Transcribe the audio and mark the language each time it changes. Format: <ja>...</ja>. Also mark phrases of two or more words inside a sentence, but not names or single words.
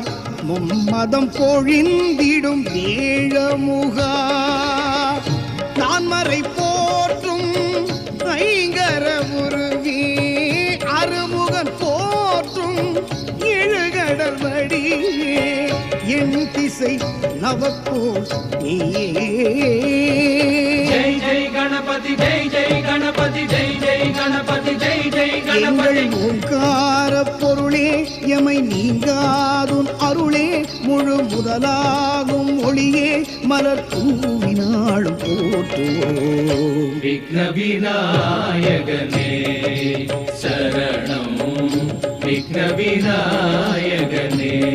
<ta>மும்மதம் பொழிந்திடும் வேழமுகா, நான்மறை போற்றும் ஐங்கர உருவே, அறுமுகன் போற்றும் எழுகடல் வடிவே, என் திசை நவப்போல் நீயே.</ta> <hi>जय जय गणपति, जय जय गणपति, जय जय गणपति, जय जय गणपति.</hi> <ta>எங்கள் ஓங்கார பொருளே, எமை நீங்காதும் அருளே, முழு முதலாகும் ஒளியே, மலர் தூவினாளும் போற்றுவோம். விக்ன விநாயகனே சரணம், விக்ன விநாயகனே.</ta>